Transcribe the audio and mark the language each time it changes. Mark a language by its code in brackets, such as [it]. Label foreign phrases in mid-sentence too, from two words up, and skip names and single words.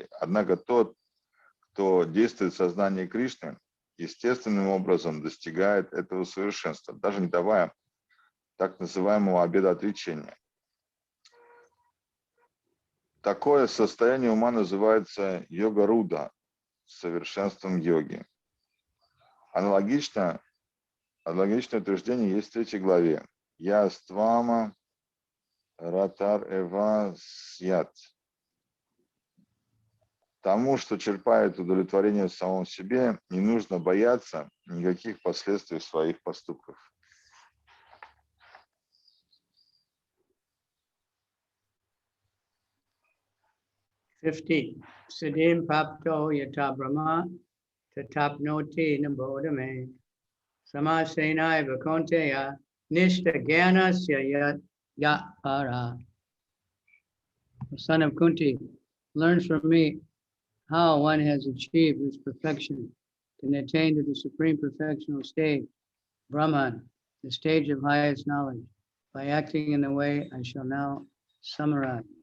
[ru] Однако тот, кто действует в сознании Кришны, естественным образом достигает этого совершенства, даже не давая так называемого обета отречения. Такое состояние ума называется йога-руда, совершенством йоги. Аналогичное утверждение есть в 3 главе. [sa] य स्तवम रतर् एव स्यात्. [ru] Тому, что черпает удовлетворение в самом себе, не нужно бояться никаких последствий своих поступков. [sa] सिद्धिम् पप्तो यत ब्रह्म तताप्नोति नबोधमे समसेनै वकोन्तेय निष्ठा ज्ञानस्य यत्परा. [en] The son of Kunti, learns from me how one has achieved this perfection and attained to the supreme perfectional stage, Brahman, the stage of highest knowledge, by acting in the way I shall now summarize.